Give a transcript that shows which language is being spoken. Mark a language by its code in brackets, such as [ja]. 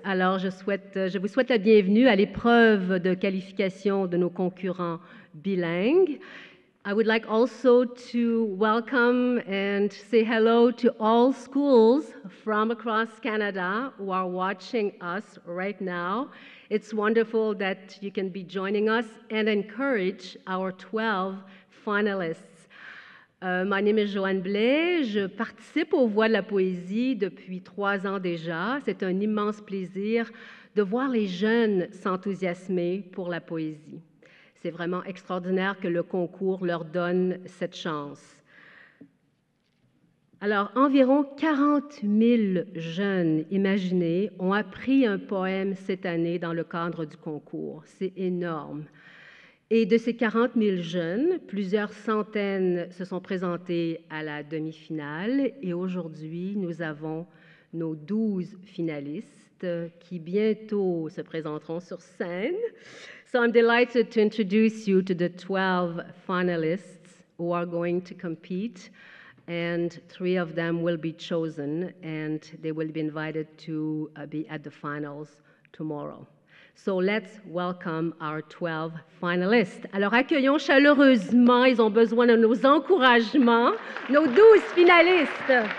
[fr] Alors, je vous souhaite la bienvenue à l'épreuve de qualification de nos concurrents bilingues. [en] I would like also to welcome and say hello to all schools from across Canada who are watching us right now. It's wonderful that you can be joining us and encourage our 12 finalists. My name is Joanne Blais. [fr] Je participe aux Voix de la poésie depuis 3 ans déjà. C'est un immense plaisir de voir les jeunes s'enthousiasmer pour la poésie. C'est vraiment extraordinaire que le concours leur donne cette chance. Alors, environ 40 000 jeunes, imaginez, ont appris un poème cette année dans le cadre du concours. C'est énorme. Et de ces 40 000 jeunes, plusieurs centaines se sont présentés à la demi-finale et aujourd'hui, nous avons nos 12 finalistes qui bientôt se présenteront sur scène. [en] So I'm delighted to introduce you to the 12 finalists who are going to compete, and 3 of them will be chosen and they will be invited to be at the finals tomorrow. So let's welcome our 12 finalists. [fr] Alors accueillons chaleureusement, ils ont besoin de nos encouragements, nos 12 finalistes.